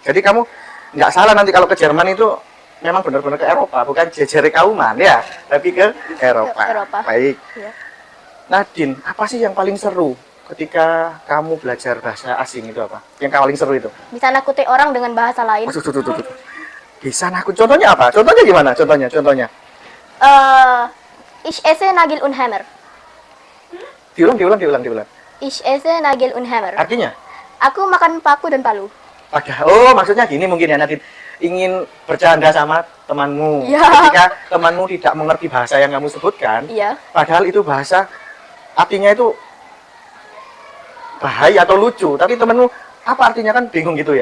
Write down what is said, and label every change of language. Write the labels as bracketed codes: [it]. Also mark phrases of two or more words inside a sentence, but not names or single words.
[id] Jadi kamu nggak salah nanti kalau ke Jerman itu memang benar-benar ke Eropa, bukan jejere kauman ya, tapi ke Eropa. Baik. Ya. Nadine, apa sih yang paling seru ketika kamu belajar bahasa asing itu apa? Yang paling seru itu? Bisa nakuti orang dengan bahasa lain. Tuh. Bisa nakut. Contohnya apa? Contohnya gimana? Contohnya. [de] Ich esse Nagel und Hammer. [id] Diulang. [de] Ich esse Nagel und Hammer. [id] Artinya? Aku makan paku dan palu. Oh, maksudnya gini mungkin ya, Nadine. Ingin bercanda sama temanmu. Ya. Ketika temanmu tidak mengerti bahasa yang kamu sebutkan, Iya. padahal itu bahasa artinya itu bahaya atau lucu, tapi temanmu apa artinya kan bingung gitu ya.